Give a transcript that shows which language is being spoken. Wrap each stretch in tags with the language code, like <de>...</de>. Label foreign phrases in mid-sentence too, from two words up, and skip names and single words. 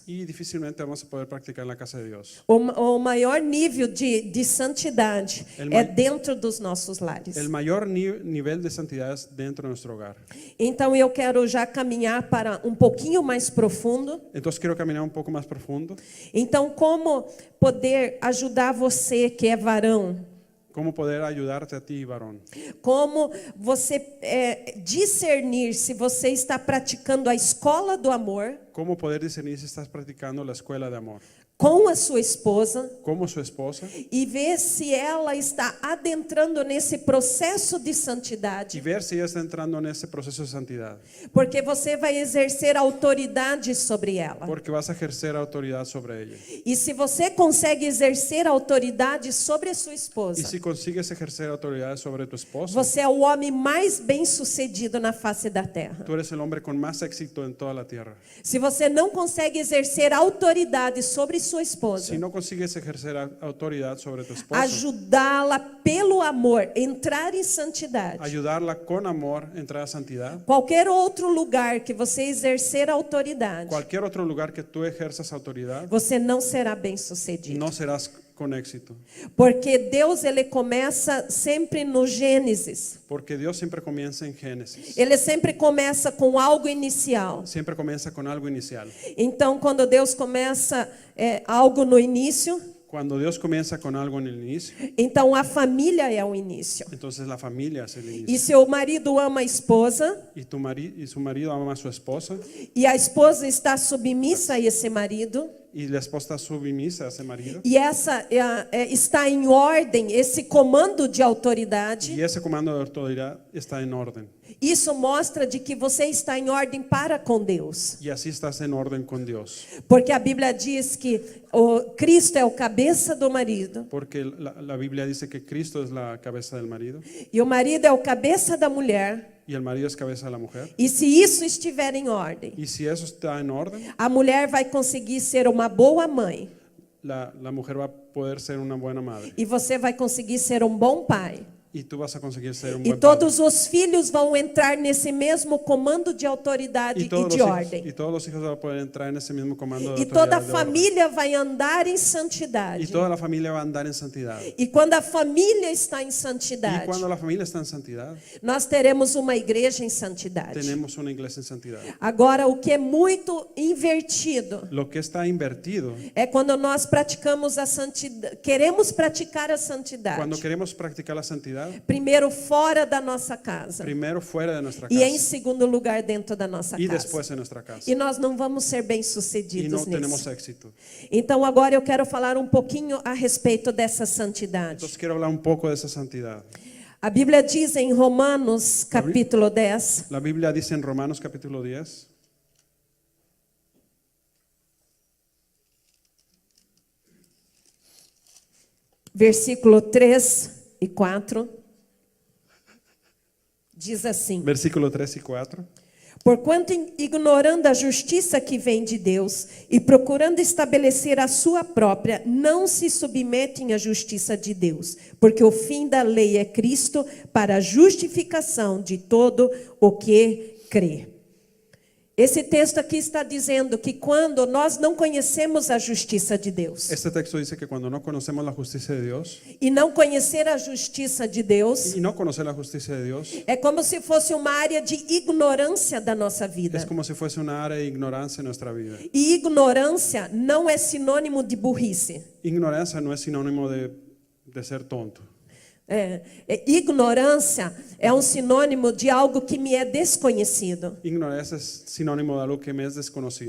<es>Y difícilmente vamos a poder practicar en la casa de Dios.</es> <pt>O maior nível de santidade</pt> <es>El</es> <pt>é</pt> <es>ma-</es> <pt>dentro dos nossos lares.</pt> <es>El mayor nivel de santidad es dentro de nuestro hogar.</es> <pt>Então eu quero já caminhar para um pouquinho mais profundo.</pt> <es>Entonces quiero caminar un poco más profundo.</es> <pt>Então, como poder ajudar você que é varão?</pt> <es>¿Cómo poder ayudarte a ti, varón?</es> <pt>Como você discernir se você está praticando a escola do amor</pt> <es>¿Cómo poder discernir si estás practicando la escuela de amor?</es> <pt>com a sua esposa</pt> <es>Como su esposa,</es> <pt>e ver se ela está adentrando nesse processo de</pt> <es>y</es> <pt>santidade,</pt> <es>ver si ella está entrando en ese proceso de santidad.</es> <pt>porque você vai exercer autoridade sobre ela.</pt> <es>Porque vas a ejercer autoridad sobre ella.</es> <pt>E se você consegue exercer autoridade sobre a sua</pt> <es>Y</es> <pt>esposa,</pt> <es>si consigues ejercer autoridad sobre tu esposo,</es> <pt>você é o homem mais bem-sucedido na face da terra.</pt> <es>tú eres el hombre con más éxito en toda la tierra.</es> <pt>Se você não consegue exercer autoridade sobre sua esposa,</pt> <es>si no consigues ejercer autoridad sobre tu esposa,</es> <pt>ajudá-la pelo amor, entrar em santidade.</pt> <es>ayudarla con amor a entrar a santidad,</es> <pt>Qualquer outro lugar que você exercer autoridade,</pt> <es>cualquier otro lugar que tú ejerzas autoridad,</es> <pt>você não será bem-sucedido.</pt> <es>no serás con éxito.</es> <pt>Porque Deus, ele começa sempre no Gênesis.</pt> <es>Porque Dios siempre comienza en Génesis.</es> <pt>Ele sempre começa com algo inicial.</pt> <es>Siempre comienza con algo inicial.</es> <pt>Então, quando Deus começa algo no início,</pt> <es>Cuando Dios comienza con algo en el inicio,</es> <pt>então a família é o início.</pt> <es>entonces la familia es el</es> <pt>E</pt> <es>inicio.</es> <pt>seu marido ama a esposa,</pt> <es>Y su marido ama a su esposa,</es> <pt>e a esposa está submissa a esse marido,</pt> <es>y la esposa está submisa a ese marido.</es> <pt>e essa está em ordem, esse comando de autoridade.</pt> <es>Y ese comando de autoridad está en orden.</es> <pt>Isso mostra de que você está em ordem para com Deus.</pt> <es>Y así estás en orden con Dios.</es> <pt>Porque a Bíblia diz que o Cristo é o cabeça do marido,</pt> <es>Porque la Biblia dice que Cristo es la cabeza del marido</es> <pt>e o marido é o cabeça da mulher.</pt> <es>y el marido es cabeza de la mujer.</es> <pt>E se isso estiver em ordem,</pt> <es>Y si eso está en orden,</es> <pt>a mulher vai conseguir ser uma boa mãe,</pt> <es>la mujer va a poder ser una buena madre.</es> <pt>e você vai conseguir ser um bom pai.</pt> <es>Y tú vas a conseguir ser un</es> <pt>E</pt> <es>buen padre.</es> <pt>todos os filhos vão entrar nesse mesmo comando de autoridade e de ordem.</pt> <es>Y todos los hijos van a poder entrar en ese mismo comando de</es> <pt>E toda a</pt> <es>autoridad. De orden.</es> <pt>família vai andar em</pt> <es>Y</es> <pt>santidade.</pt> <es>toda la familia va a andar en santidad.</es> <pt>E quando a família está em</pt> <es>Y</es> <pt>santidade,</pt> <es>cuando la familia está en santidad,</es> <pt>nós teremos uma igreja em santidade.</pt> <es>tenemos una iglesia en santidad.</es> <pt>Agora, o que é muito invertido</pt> <es>Lo que está invertido,</es> <pt>é quando nós praticamos a santidade, queremos praticar a santidade.</pt> <es>cuando queremos practicar la santidad,</es> <pt>Primeiro fora da nossa casa</pt> <es>primero fuera de nuestra</es> <pt>e em</pt> <es>casa</es> <pt>segundo lugar dentro da nossa</pt> <es>y</es> <pt>casa.</pt> <es>después en nuestra casa.</es> <pt>E nós não vamos ser</pt> <es>Y</es> <pt>bem-sucedidos</pt> <es>no tenemos</es> <pt>nisso.</pt> <es>éxito.</es> <pt>Então agora eu quero falar um pouquinho a respeito dessa santidade.</pt> <es>Entonces quiero hablar un poco de esa santidad.</es> <pt>A Bíblia diz em Romanos capítulo 10,</pt> <es>La Biblia dice en Romanos capítulo 10,</es> <pt>versículo 3 e 4, diz assim:</pt> <es>versículo 3 y 4.</es> <pt>Porquanto, ignorando a justiça que vem de Deus e procurando estabelecer a sua própria, não se submetem à justiça de Deus, porque o fim da lei é Cristo para a justificação de todo o que crê. Esse texto aqui está dizendo que quando nós não conhecemos a justiça de Deus,</pt> <es>Este texto dice que cuando no conocemos la justicia de Dios</es> <pt>e não conhecer a justiça de Deus,</pt> <es>y no conocer la justicia de Dios,</es> <pt>é como se fosse uma área de ignorância da nossa vida.</pt> <es>es como si fuese una área de ignorancia en nuestra vida.</es> <pt>E ignorância não é sinônimo de burrice.</pt> <es>Ignorancia no es sinónimo de ser tonto.</es> <pt>Ignorância é um sinônimo de algo que me é desconhecido.</pt> <es>Ignorancia es sinónimo de algo que me es desconocido.</es>